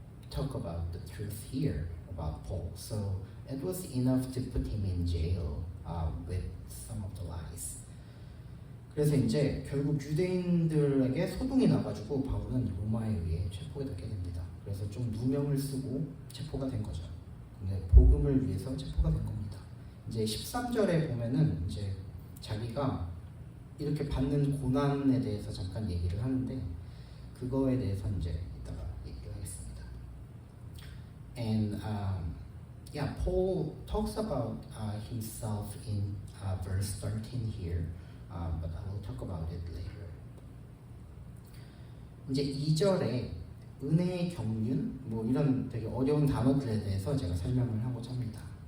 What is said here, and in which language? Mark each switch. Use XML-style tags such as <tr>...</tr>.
<en>talk about the truth here about Paul. So it was enough to put him in jail with some of the lies.</en> <ko>그래서 이제 결국 유대인들에게 소동이 나가지고 바울은 로마에 의해 체포가 되게 됩니다. 그래서 좀 누명을 쓰고 체포가 된 거죠. 근데 복음을 위해서 체포가 된 겁니다. 이제 13절에 보면은 이제 자기가 이렇게 받는 고난에 대해서 잠깐 얘기를 하는데 그거에 대해서 이제 이따가 얘기를 하겠습니다.</ko> <en>And yeah, Paul talks about himself in verse 13 here, but I will talk about it later.</en> <ko>이제 2절에 은혜의 경륜, 뭐 이런 되게 어려운 단어들에 대해서 제가 설명을 하고자 합니다.</ko>